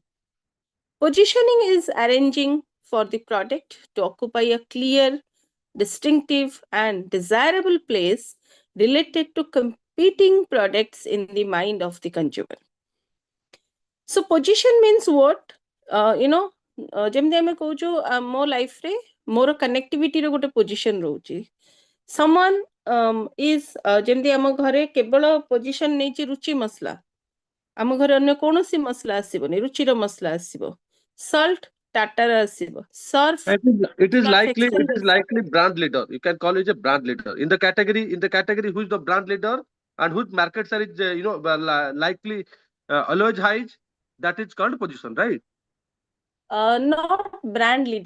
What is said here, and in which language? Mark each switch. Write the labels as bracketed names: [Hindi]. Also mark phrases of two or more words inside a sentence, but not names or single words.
[English] Positioning is arranging for the product to occupy a clear, distinctive and desirable place related to competing products in the mind of the consumer. So position means what? [Odia] ଯେମିତି ଆମେ କହୁଛୁ ମୋ ଲାଇଫରେ ମୋର କନେକ୍ଟିଭିଟିର ଗୋଟେ ପୋଜିସନ ରହୁଛି. [English] someone is [Odia] ଯେମିତି ଆମ ଘରେ କେବଳ ପୋଜିସନ ନେଇଛି ରୁଚି ମସଲା, ଆମ ଘରେ ଅନ୍ୟ କୌଣସି ମସଲା ଆସିବନି, ରୁଚିର ମସଲା ଆସିବ. salt ଟାଟାର ଆସିବ. surf [English] it is likely brand leader. You can call it a brand leader in the category. Who is the brand leader and whose markets are likely always high. That is called position, right? Not brand leader.